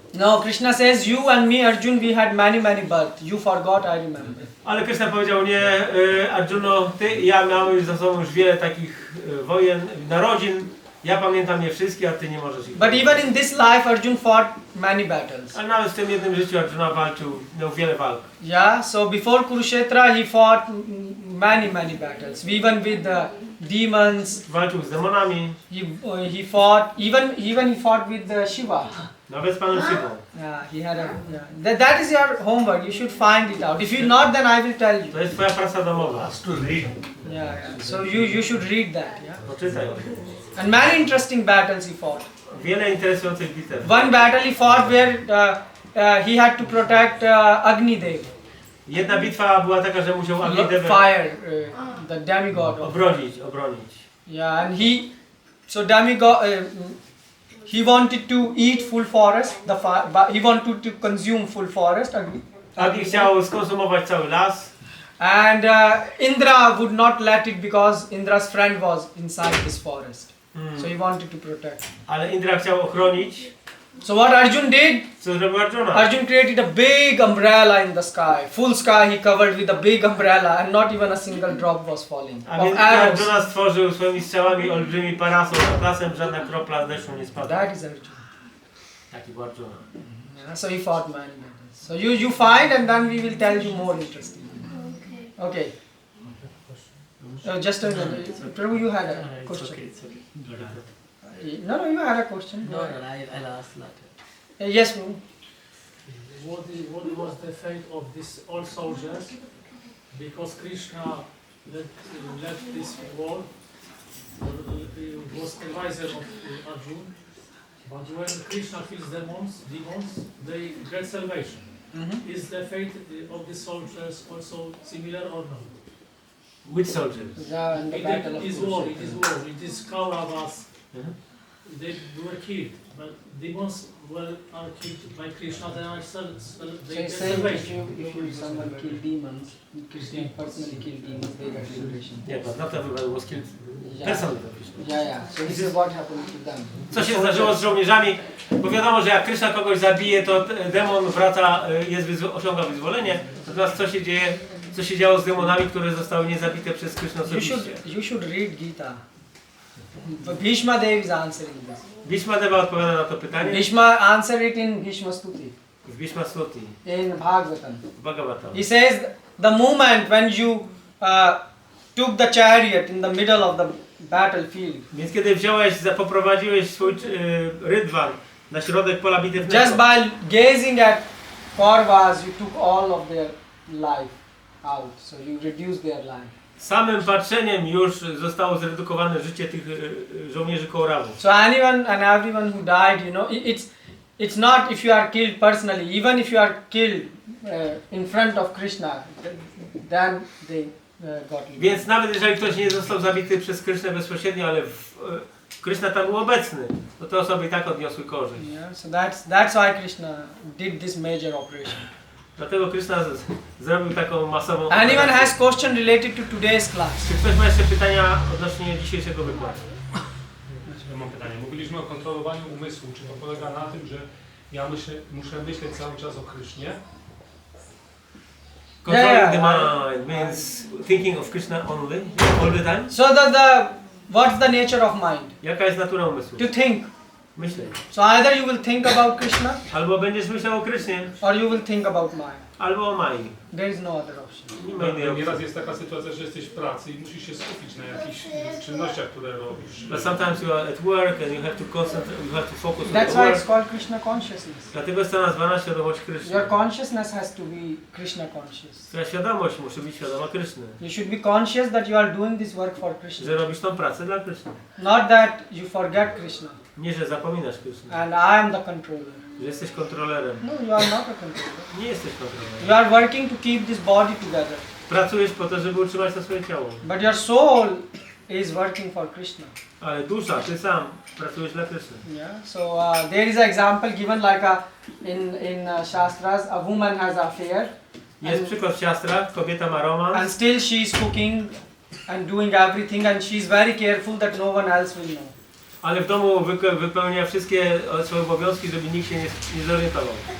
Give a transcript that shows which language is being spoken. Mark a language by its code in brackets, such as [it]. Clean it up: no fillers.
[en] No, Krishna says, you and me, Arjun, we had many births. You forgot, I remember. [pl] Ale Krishna powiedział, nie, Arjuno, ty i ja mamy już za sobą już wiele takich wojen, narodzin. Ja pamiętam je wszystkie, a ty nie możesz ich. [en] But even in this life, Arjun fought many battles. [pl] Ale nawet w tym jednym życiu Arjuna walczył, miał wiele walk. [en] Yeah, so before Kurukshetra, he fought many battles. Even with the demons, [pl] Walczył z demonami, [en] he fought. Even he fought with Shiva. [pl] nawet z Panem Szywą. [en] Yeah, he had a. Yeah. That is your homework. You should find it out. If you not, then I will tell you. [pl] To jest twoja praca domowa. [en] Yeah. So you should read that. Yeah. [pl] Poczytaj. [en] And many interesting battles he fought. [pl] Wiele interesujących bitew. [en] One battle he fought where he had to protect Agnidev. [pl] Jedna bitwa była taka, że musiał Agnidevę [en] Fire, the demigod. [pl] obronić. [en] Yeah, and so demigod, he wanted to eat full forest. He wanted to consume full forest. [pl] Agni chciał skonsumować cały las. [en] And Indra would not let it because Indra's friend was inside this forest. So he wanted to protect. [pl] Ale Indra chciał ochronić. [en] So what Arjun did? [pl] Co zrobił Arjuna? [en] Arjun created a big umbrella in the sky. Full sky he covered with a big umbrella and not even a single drop was falling. A Of [pl] więc [en] arrows. [pl] Arjuna stworzył swoimi strzałami olbrzymi parasol nad lasem, żadna kropla deszczu nie spadła. [en] That is Arjun. [pl] Taki był Arjuna. [en] Yeah, so he fought many battles. So you find and then we will tell you more interesting. Okay. Just a minute. Prabhu, you had a It's question. okay, it's okay. No, you had a question. No, I'll ask later. Yes, Prabhu. What was the fate of these all soldiers? Because Krishna left this world, was advisor of Arjuna. But when Krishna kills demons, they get salvation. Is the fate of the soldiers also similar or not? Which soldiers? Yeah, in the battle of It is war. It is Kauravas. They were killed, but demons are killed by Krishna. They get salvation. If someone kill demons, Krishna personally kill demons, they get salvation. [pl] Nie, [en] but not everybody was killed. Personally. Yeah. So this is what happened to them. [pl] Co się zdarzyło z żołnierzami? Bo wiadomo, że jak Krishna kogoś zabije, to demon wraca, osiąga wyzwolenie. Natomiast co się działo z demonami, które zostały niezabite przez Krishna osobiście? [en] You should read Gita. Bhishma Dev is answering this. [pl] Bhishma Deva odpowiada na to pytanie. [en] Bhishma answered it in Bhishma Stuti. [pl] W Bhishma Stuti. [en] In Bhagavatam. [pl] Bhagavatam. [en] He says the moment when you took the chariot in the middle of the battlefield. [pl] Więc kiedy poprowadziłeś swój rydwan na środek pola bitewnego. [en] Just by gazing at Kauravas, you took all of their life out. So you reduced their life. [pl] Samym patrzeniem już zostało zredukowane życie tych żołnierzy Kauravów. [en] So anyone and everyone who died, it's not if you are killed personally. Even if you are killed in front of Krishna, then they got you. [pl] Więc nawet jeżeli ktoś nie został zabity przez Krishnę bezpośrednio, ale Krishna tam był obecny, to te osoby i tak odniosły korzyść. [en] Yeah, so that's why Krishna did this major operation. [pl] Dlatego Krishna zrobił taką masową [en] Anyone [pl] operację. [en] has question related to today's class? [pl] Czy ktoś ma jeszcze pytania odnośnie dzisiejszego wykładu? Ja mam pytanie. Mówiliśmy o kontrolowaniu umysłu. Czy to polega na tym, że ja muszę myśleć cały czas o Krysznie? [en] Controlling the mind means thinking of Krishna only, all the time. So what's the nature of mind? [pl] Jaka jest natura umysłu? [en] To think. [pl] Myśleć. [en] So either you will think about Krishna, [pl] Albo będziesz myślał o Krishnie, [en] or you will think about Maya. [pl] albo o Mai. [en] There is no other option. [pl] Nie ma innej opcji. Nieraz jest taka sytuacja, że jesteś w pracy i musisz się skupić na jakichś czynnościach, które robisz. [en] But sometimes you are at work and you have to concentrate, you have to focus on That's the why it's work. called Krishna consciousness. [pl] Dlatego jest to nazwana świadomość Kryszny. [en] Your consciousness has to be Krishna conscious. [pl] Twoja świadomość musi być świadoma Kryszny. [en] You should be conscious that you are doing this work for Krishna. [pl] Że robisz tą pracę dla Kryszny. [en] Not that you forget Krishna [pl] Nie, że zapominasz Kryszny. [en] and I am the controller. [pl] Że jesteś kontrolerem. [en] No, you are not a controller. [pl] Nie jesteś kontrolerem. [en] You are working to keep this body together. [pl] Pracujesz po to, żeby utrzymać to swoje ciało. [en] But your soul is working for Krishna. [pl] Ale dusza, ty sam pracujesz dla Kryszny. [en] Yeah. So there is an example given like in Shastras, a woman has an affair. [pl] Jest przykład w siostrach, kobieta ma romans. [en] And still she is cooking and doing everything and she is very careful that no one else will know. [pl] Ale w domu wypełnia wszystkie swoje obowiązki, żeby nikt się nie zorientował.